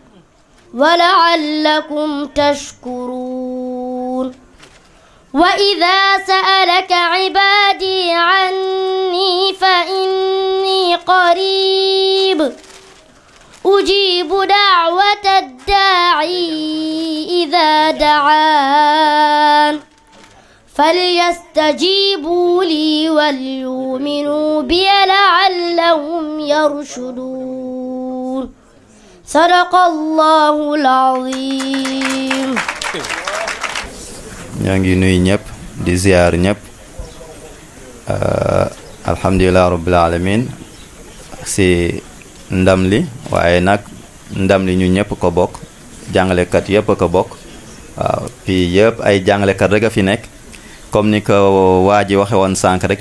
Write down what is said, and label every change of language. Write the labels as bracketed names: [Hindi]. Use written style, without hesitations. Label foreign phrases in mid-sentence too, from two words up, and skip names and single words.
[Arabic] ولعلكم تشكرون وإذا سألك عبادي عني فإني قريب أجيب دعوة الداعي إذا دعان فليستجيبوا لي وليؤمنوا بي لعلهم يرشدون صدق الله العظيم. [Wolof] ñoo ngi nuyu ñëpp di ziar ñëpp [Arabic] الحمد لله رب العالمين [Wolof] si ndam li waaye nag ndam li ñu ñëpp ko bokk jàngalekat yëpp ko bokk waaw fii yëpp ay jàngalekat rek a fi nekk comme ni ko waa ji waxe woon sànq rek